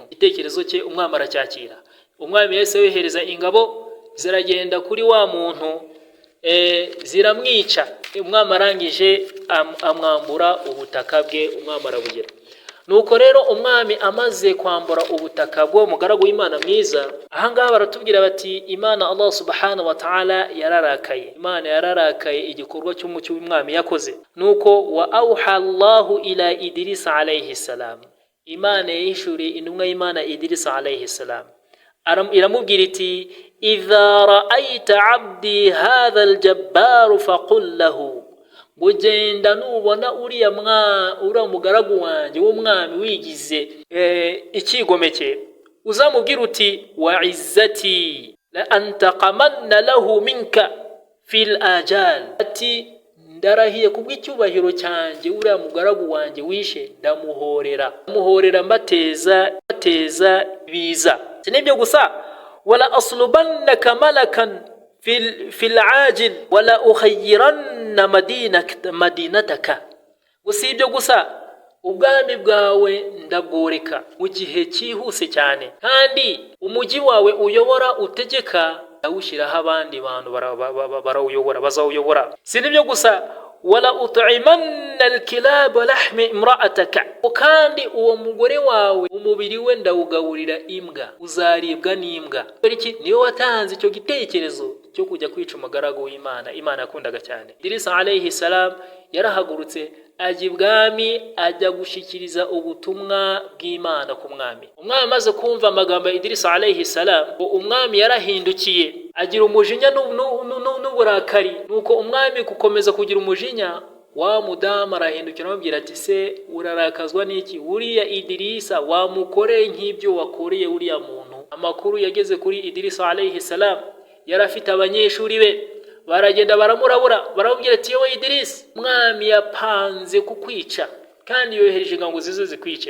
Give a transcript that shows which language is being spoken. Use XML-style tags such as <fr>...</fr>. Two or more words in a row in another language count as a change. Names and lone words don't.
<rw>Igitekerezo cye umwami aracyakira. Umwami yahise yohereza ingabo ziragenda kuri wa muntu, ziramwica. Umwami arangije amwambura ubutaka bwe, umwami arabugira. Nuko rero umwami amaze kwambura ubutaka bwo mugaragu w'Imana mwiza, ahangaha baratubwira bati, Imana</rw> <ar>الله سبحانه وتعالى</ar> <rw>yararakaye. Imana yararakaye igikorwa cy'umucyo w'umwami yakoze.</rw> <ar>Nuko وأوحى الله إلى إدريس عليه السلام,</ar> <rw>Imana yishuriye intumwa y'Imana Idris</rw> <ar>عليه السلام,</ar> <rw>iramubwira iti,</rw> <ar>إذا رأيت عبدي هذا الجبار فقل lahu,</ar> <rw>bugenda nubona uriya mugaragu wanjye w'umwami wigize ikigomeke, uzamubwira uti,</rw> <ar>وعزتي لأنتقمن له منك في الآجل,</ar> <rw>ati, ndarahiye kubw'icyubahiro cyanjye uriya mugaragu wanjye wishe ndamuhorera mbateza biza. Sinibyo gusa,</rw> <ar>ولأسلبنك ملكا في العاجل ولأخربن مدينتك,</ar> <rw>usibyo gusa ubwami bwawe ndabworeka mu gihe cyihuse cyane, kandi umujyi wawe uyobora utegeka ndawushyiraho abandi bantu barawuyobora, bazawuyobora. Sinibyo gusa,</rw> <ar>ولأطعمن الكلاب لحم امرأتك,</ar> <rw>kandi uwo mugore wawe umubiri we ndawugaburira imbwa, uzaribwa n'imbwa. Iki niyo watanze icyo gitekerezo cyo kujya kwica umugaragu w'Imana, Imana yakundaga cyane. Idris</rw> <ar>عليه السلام</ar> <rw>yarahagurutse ajya ibwami, ajya gushikiriza ubutumwa bw'Imana ku mwami. Umwami amaze kumva amagambo ya Idris</rw> <ar>عليه السلام,</ar> <rw>umwami yarahindukiye agira umujinya n'uburakari. Nuko umwami gukomeza kugira umujinya, wa mudamu arahindukira amubwira ati, se urarakazwa n'iki? Uriya Idrisa wamukoreye nk'ibyo wakoreye uriya muntu. Amakuru yageze kuri Idris</rw> <ar>عليه السلام,</ar> <rw>yari afite abanyeshuri be, baragenda baramurabura, baramubwira ati, yewe Idris, mwami yapanze kukwica kandi yohereje ingabo zizo zikwice.</rw>